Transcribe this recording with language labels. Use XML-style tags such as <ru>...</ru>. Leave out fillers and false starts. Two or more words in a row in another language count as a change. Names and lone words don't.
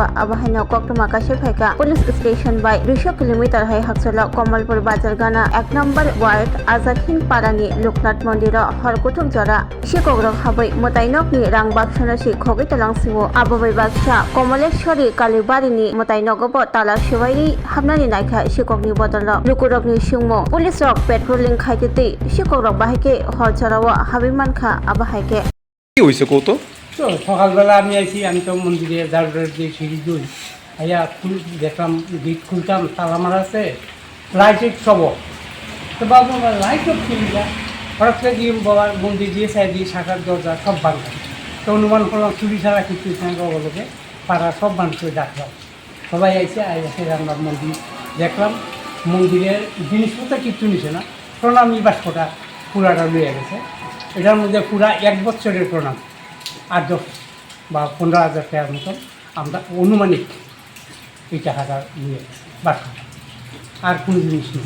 <trp>aba haino koktoma kashi phaika</trp> <en>police station</en> <trp>by 200 km hai haksala Kamalpuro bazar gana 1 number ward Azadhin parani Loknath mondira harkuthuk jara Shikhok rok habai Mwtainokni rang baksana si khogi talang siwo ababai baksa Kamaleshwari kalibari ni Mwtainokbo tala shiwaini hamnani naikha Shikhok ni bodala lukurok ni singmo police rok patrolling khaititi Shikhok rok bahike হরচরাওয়া হাবিমানখা আবাহাইকে</trp> <bn>কি হইছে কত তো সকালবেলা আমি আইছি আমি তো মন্দিরে জারুরের দিয়ে সিঁড়ি দুই আইয়া দেখলাম গেট খুলতাম তালা মারা আছে লাইট সব তো বাবু আমার লাইট সব ছিল হঠাৎ করে দিয়ে বাবার মন্দির দিয়ে সাইড দিয়ে শাখার দরজা সব ভাঙা তো অনুমান করলাম চুরি ছাড়া কিছু বলকে পাড়া সব মানুষকে ডাকলাম সবাই আইসে আইসে আমরা মন্দির দেখলাম মন্দিরের জিনিসপত্র কিচ্ছু নিছে না প্রণামী বাস্কটা পুরাটা লইয়া গেছে এটার মধ্যে পুরা 1 বছরের প্রণাম 8-10 বা 15,000 টাকার মতন আমরা অনুমানিক এই টাকাটা নিয়ে গেছে বাস্কটা আর কোনো জিনিস নেই।</bn>